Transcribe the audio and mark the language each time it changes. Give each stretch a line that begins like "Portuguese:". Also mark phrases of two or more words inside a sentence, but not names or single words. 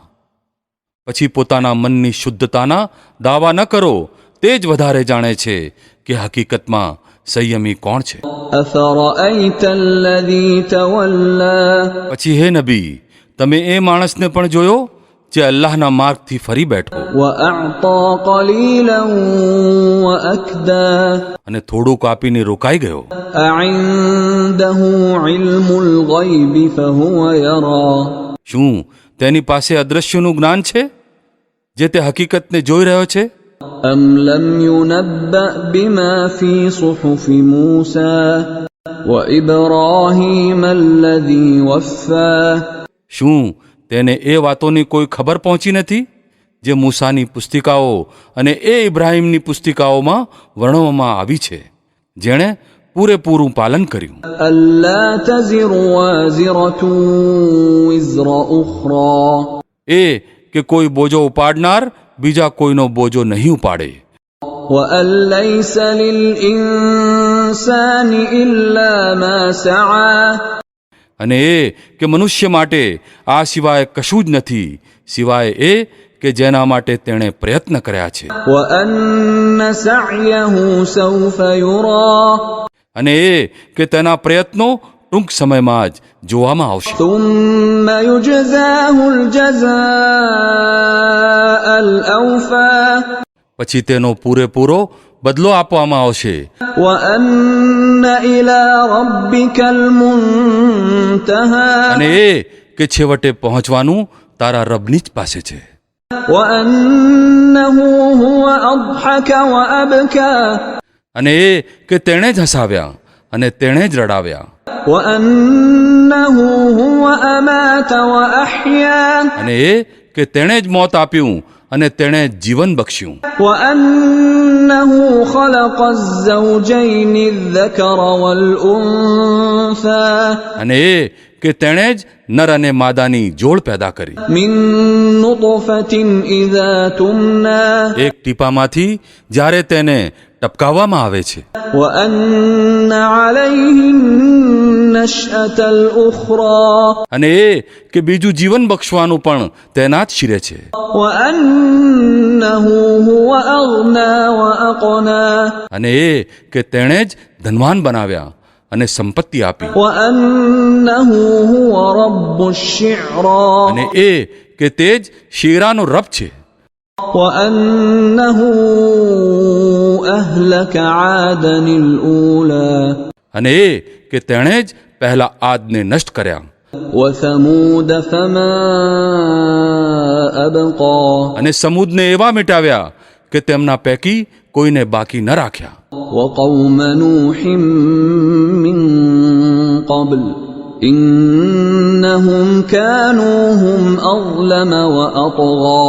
Gujarati: પછી પોતાના મનની શુદ્ધતાના દાવા ન કરો. તે જ વધારે જાણે છે કે હકીકતમાં સંયમી કોણ છે.
Arabic: أفرأيت الذي تولى.
Gujarati: પછી હે નબી, તમે એ માણસને પણ જોયો જે અલ્લાહના માર્ગથી ફરી બેઠો
Arabic: وأعطى قليلا وأكدى.
Gujarati: અને થોડુંક આપીને રોકાઈ ગયો.
Arabic: أعنده علم الغيب فهو يرى.
Gujarati: શું તેની પાસે અદ્રશ્યનું જ્ઞાન છે જે તે હકીકતને જોઈ રહ્યો છે?
Arabic: أم لم ينبأ بما في صحف موسى وإبراهيم الذي وفى.
Gujarati: શું તેને એ વાતોની કોઈ ખબર પહોંચી નથી જે મૂસાની પુસ્તિકાઓ અને એ ઇબ્રાહીમની પુસ્તિકાઓમાં વર્ણવવામાં આવી છે, જેણે પૂરેપૂરું પાલન કર્યું.
Arabic: ألا تزر وازرة وزر أخرى.
Gujarati: એ કે કોઈ બોજો ઉપાડનાર બીજા કોઈનો બોજો નહીં ઉપાડે
Arabic: وأن ليس للإنسان إلا ما سعى.
Gujarati: અને એ કે મનુષ્ય માટે આ સિવાય કશું જ નથી સિવાય એ કે જેના માટે તેણે પ્રયત્ન કર્યા છે,
Arabic: وأن سعيه سوف يرى
Gujarati: અને એ કે તેના પ્રયત્નો ટૂંક સમયમાં જ જોવામાં આવશે.
Arabic: ثم يجزاه الجزاء الأوفى
Gujarati: પછી તેનો પૂરેપૂરો બદલો આપવામાં આવશે,
Arabic: وأن إلى ربك المنتهى
Gujarati: અને એ કે છેવટે પહોંચવાનું તારા રબની જ પાસે છે,
Arabic: وأنه هو أضحك وأبكى
Gujarati: અને એ કે તેણે જ હસાવ્યા અને તેણે જ રડાવ્યા,
Arabic: وأنه هو أمات وأحيا
Gujarati: અને એ કે તેણે જ મોત આપ્યું અને તેણે જ જીવન બક્ષ્યું,
Arabic: وأنه خلق الزوجين الذكر والأنثى
Gujarati: અને એ કે તેણે જ નર અને માદાની જોડ પેદા કરી,
Arabic: من نطفة إذا تمنى
Gujarati: એક ટીપામાંથી જ્યારે તેને ટપકાવવામાં આવે છે,
Arabic: وأن عليه النشأة الأخرى
Gujarati: અને એ કે બીજું જીવન બક્ષવાનું પણ તેના જ શિરે છે,
Arabic: وأنه هو أغنى وأقنى
Gujarati: અને એ કે તેણે જ ધનવાન બનાવ્યા અને સંપત્તિ આપી,
Arabic: وأنه هو رب الشعرى
Gujarati: અને એ કે તે જ શીરાનો રબ છે,
Arabic: وأنه أهلك عادا الأولى
Gujarati: અને એ કે તેણે જ પહેલા આદને નષ્ટ કર્યા,
Arabic: وثمود فما أبقى
Gujarati: અને સમૂદને એવા મિટાવ્યા કે તેમના પૈકી કોઈને બાકી ન રાખ્યા,
Arabic: وقوم نوح من قبل إنهم كانوا هم أظلم وأطغى